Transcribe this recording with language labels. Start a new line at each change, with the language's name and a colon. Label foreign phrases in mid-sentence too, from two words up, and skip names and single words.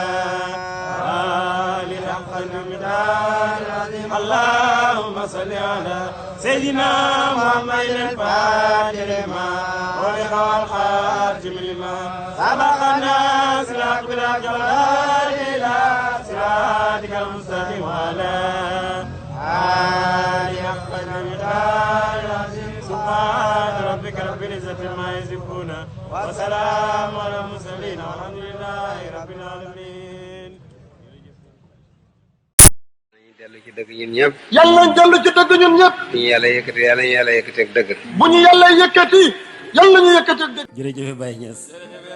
Arabic: آله حق قدر المقدار اللهم صل على سيدنا محمد الفاتح لما أغلق والخاتم لما سبق الناس الحق بالحق والهادي إلى صراطك المستقيم وعلى آله حق قدر المقدار سبحان ربك رب العزة عما يصفون وسلام على المرسلين والحمد لله رب العالمين.
Wolof: dellu ci dëgg ñun ñëpp. yàlla nañ dellu ci dëgg ñun ñëpp. bu ñu yàlla yëkkati yàlla ñu yàlla yëkkati ak dëgg. bu ñu yàlla yëkkati yàlla ñu yëkkati ak dëgg. jërëjëf Baye Niass.